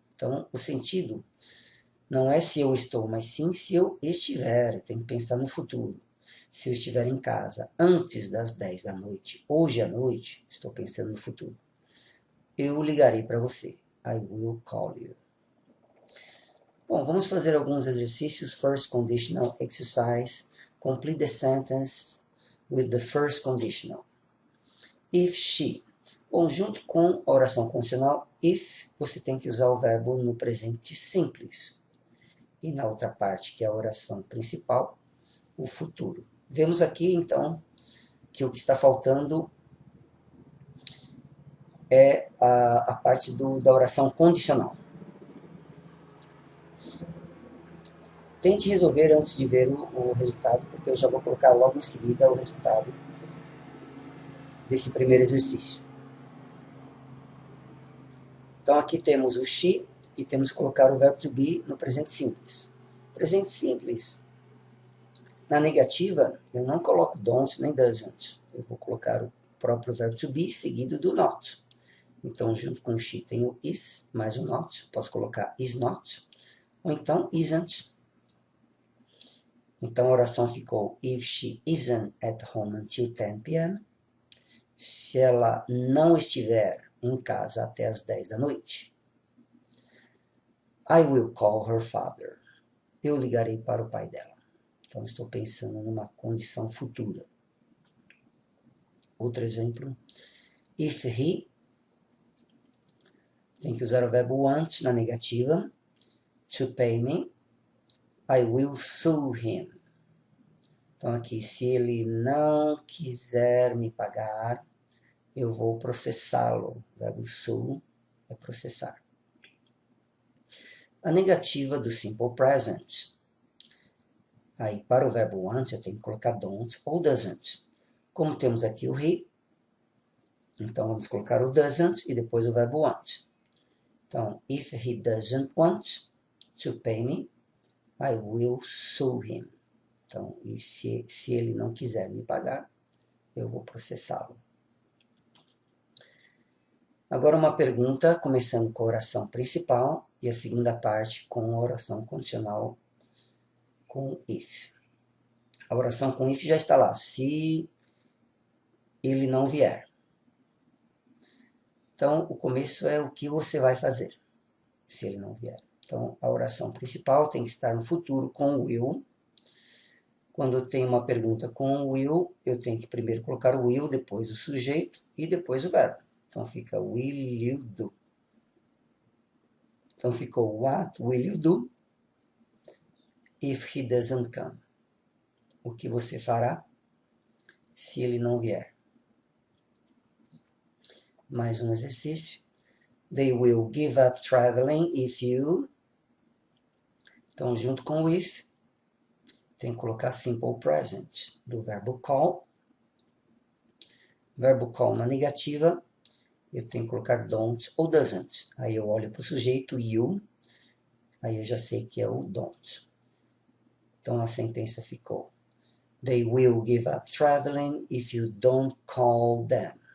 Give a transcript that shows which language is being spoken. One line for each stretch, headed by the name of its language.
Portuguese: Então, o sentido não é se eu estou, mas sim se eu estiver. Tem que pensar no futuro. Se eu estiver em casa antes das 10 da noite, hoje à noite, estou pensando no futuro. Eu ligarei para você.
English: I will call you.
Portuguese: Bom, vamos fazer alguns exercícios.
English: First conditional exercise. Complete the sentence with the first conditional. If she.
Portuguese: Bom, junto com a oração condicional, if, você tem que usar o verbo no presente simples. E na outra parte, que é a oração principal, o futuro. Vemos aqui, então, que o que está faltando é a parte da oração condicional. Tente resolver antes de ver o resultado, porque eu já vou colocar logo em seguida o resultado desse primeiro exercício. Então, aqui temos o she e temos que colocar o verbo to be no presente simples. Presente simples, na negativa, eu não coloco don't nem doesn't. Eu vou colocar o próprio verbo to be seguido do not. Então, junto com o she tem o is mais o not. Posso colocar is not. Ou então isn't. Então, a oração ficou
English: if she isn't at home until 10 p.m.
Portuguese: Se ela não estiver em casa até as 10 da noite.
English: I will call her father.
Portuguese: Eu ligarei para o pai dela. Então, estou pensando numa condição futura. Outro exemplo.
English: If he,
Portuguese: tem que usar o verbo want na negativa.
English: To pay me, I will sue him.
Portuguese: Então, aqui, se ele não quiser me pagar, eu vou processá-lo. O verbo sue é processar. A negativa do simple present. Aí, para o verbo want, eu tenho que colocar don't ou doesn't. Como temos aqui o he, então vamos colocar o doesn't e depois o verbo want. Então,
English: if he doesn't want to pay me, I will sue him.
Portuguese: Então, e se ele não quiser me pagar, eu vou processá-lo. Agora uma pergunta, começando com a oração principal e a segunda parte com a oração condicional com if. A oração com if já está lá, se ele não vier. Então, o começo é o que você vai fazer, se ele não vier. Então, a oração principal tem que estar no futuro com o will. Quando eu tenho uma pergunta com o will, eu tenho que primeiro colocar o will, depois o sujeito e depois o verbo. Então, fica
English: will you do.
Portuguese: Então, ficou
English: what will you do if he doesn't come?
Portuguese: O que você fará se ele não vier? Mais um exercício.
English: They will give up traveling if you...
Portuguese: Então, junto com o if, tem que colocar simple present do verbo call. Verbo call na negativa, eu tenho que colocar don't ou doesn't. Aí eu olho para o sujeito, you, aí eu já sei que é o don't. Então a sentença ficou:
English: They will give up traveling if you don't call them.